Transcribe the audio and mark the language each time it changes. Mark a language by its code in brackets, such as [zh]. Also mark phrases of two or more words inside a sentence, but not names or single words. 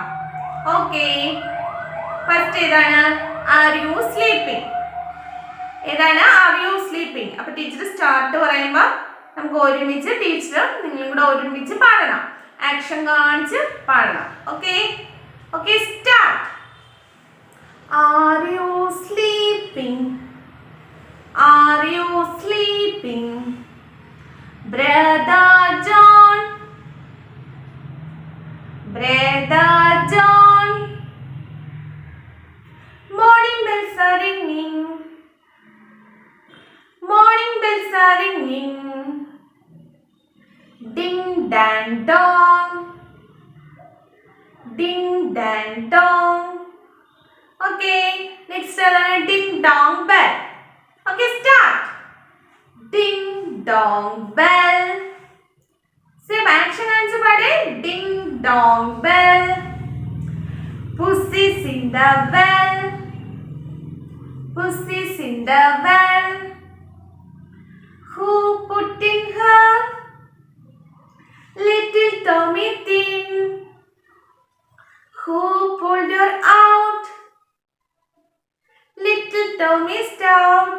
[en] Okay, first ഏതാണ്? Are you sleeping? ഏതാണ്? Are you sleeping? [ml] അപ്പൊ [en] teacher start [ml] പറയുമ്പോ നമുക്ക് ഒരുമിച്ച് ടീച്ചറും നിങ്ങളും കൂടെ ഒരുമിച്ച് പാടണം. ആക്ഷൻ കാണിച്ച് പാടണം. [en] Okay, okay, start. Are you sleeping? Are you sleeping? Brother John, Brother John. Morning bells are ringing. Morning bells are ringing. Ding dang dong. Ding dang dong. Okay, next ding dong bell. Okay, start. Ding dong bell. Same action answer pade. Ding dong bell. Pussy's in the well. Pussy's in the well. Who put in her little tummy thin? Who pulled her out little tummy stout?